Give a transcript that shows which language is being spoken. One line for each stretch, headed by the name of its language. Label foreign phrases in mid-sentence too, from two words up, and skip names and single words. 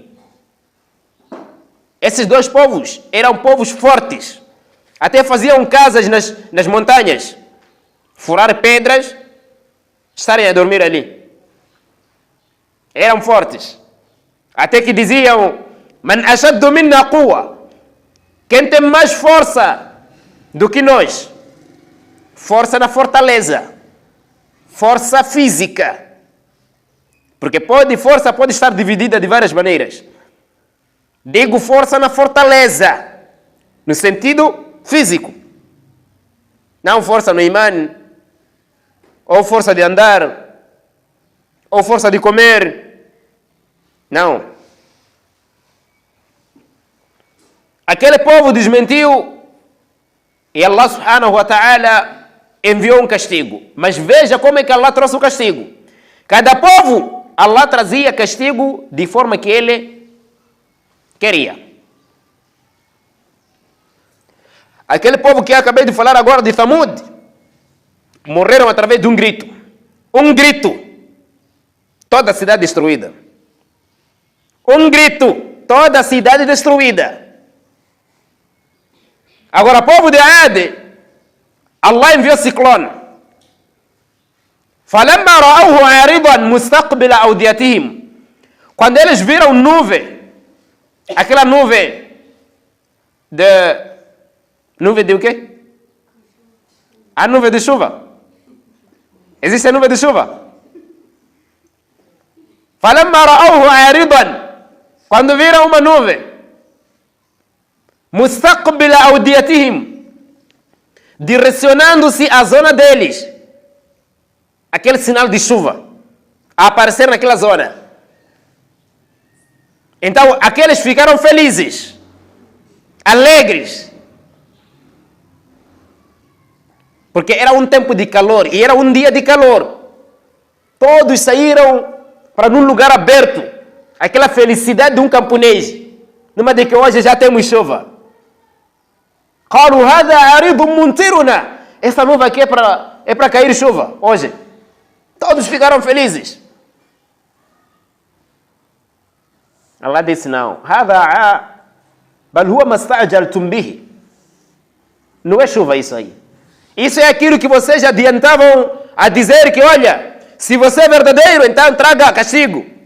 Portuguese: Esses dois povos eram povos fortes. Até faziam casas nas montanhas. Furar pedras, estarem a dormir ali. Eram fortes. Até que diziam:
Arabic: من أشد منا قوة.
Portuguese: Quem tem mais força do que nós? Força na fortaleza. Força física. Porque força pode estar dividida de várias maneiras. Digo força na fortaleza, no sentido físico. Não força no imã, ou força de andar, ou força de comer. Não. Aquele povo desmentiu e Allah
Arabic: سبحانه وتعالى
Portuguese: enviou um castigo. Mas veja como é que Allah trouxe o castigo. Cada povo, Allah trazia castigo de forma que ele queria. Aquele povo que eu acabei de falar agora de Thamud, morreram através de um grito. Um grito. Toda a cidade destruída. Um grito. Toda a cidade destruída. Agora, o povo de Ad, Allah enviou ciclone.
Arabic: فَلَمَّا رَأَوْهُ عَارِضًا مُسْتَقْبِلَ أَوْدِيَتِهِمْ.
Portuguese: Quando eles viram nuvem, aquela nuvem de o quê? A nuvem de chuva. Existe a nuvem de chuva?
Arabic: فَلَمَّا رَأَوْهُ عَارِضًا.
Portuguese: Quando viram uma nuvem,
Arabic: مُسْتَقْبِلَ أَوْدِيَتِهِمْ,
Portuguese: direcionando-se à zona deles. Aquele sinal de chuva a aparecer naquela zona. Então, aqueles ficaram felizes, alegres, porque era um tempo de calor e era um dia de calor. Todos saíram para um lugar aberto. Aquela felicidade de um camponês, numa de que hoje já temos chuva.
Arabic: قالوا هذا عريض ممطرنا.
Portuguese: Essa nuvem aqui é para cair chuva hoje. Todos ficaram felizes. Allah disse: não.
Arabic: بل هو ما استعجلتم به.
Portuguese: Não é chuva isso aí. Isso é aquilo que vocês adiantavam a dizer que, olha, se você é verdadeiro, então traga castigo.